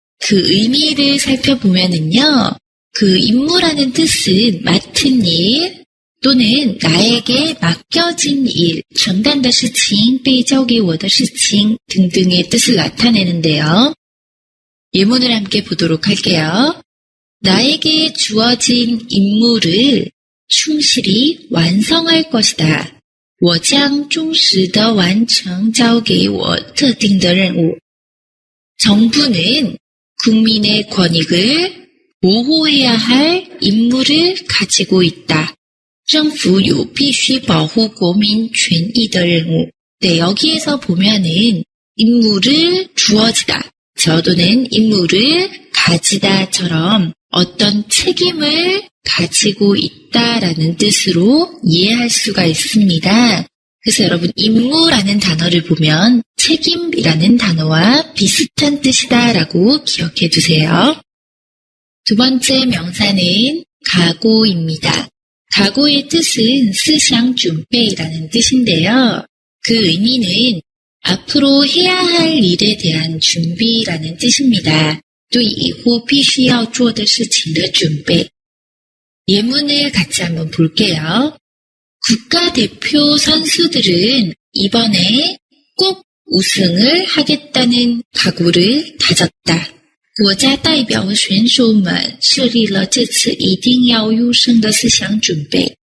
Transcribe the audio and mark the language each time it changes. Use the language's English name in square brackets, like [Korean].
[Korean] 그 의미를 살펴보면은요, 그 임무라는 뜻은 맡은 일 또는 나에게 맡겨진 일, [Chinese] 承担的事情,被交给我的事情 [Korean] 등등의 뜻을 나타내는데요. 예문을 함께 보도록 할게요. 나에게 주어진 임무를 충실히 완성할 것이다. [Chinese] 我将忠实地完成交给我特定的任务. [Korean] 정부는 국민의 권익을 보호해야 할 임무를 가지고 있다. [Chinese] 政府有必须保护国民权益的任务. [Korean] 네, 여기에서 보면은 임무를 주어지다, 저도는 임무를 가지다처럼 어떤 책임을 가지고 있다라는 뜻으로 이해할 수가 있습니다. 그래서 여러분, 임무라는 단어를 보면 책임이라는 단어와 비슷한 뜻이다라고 기억해 두세요. 두 번째 명사는 각오입니다. 각오의 뜻은 思想准备라는 뜻인데요. 그 의미는 앞으로 해야 할 일에 대한 준비라는 뜻입니다. [Chinese] 对以后必须要做的事情的准备. [Korean] 예문을 같이 한번 볼게요. 국가대표 선수들은 이번에 꼭 우승을 하겠다는 각오를 다졌다. [Chinese] 国家代表选手们设立了这次一定要优胜的思想准备.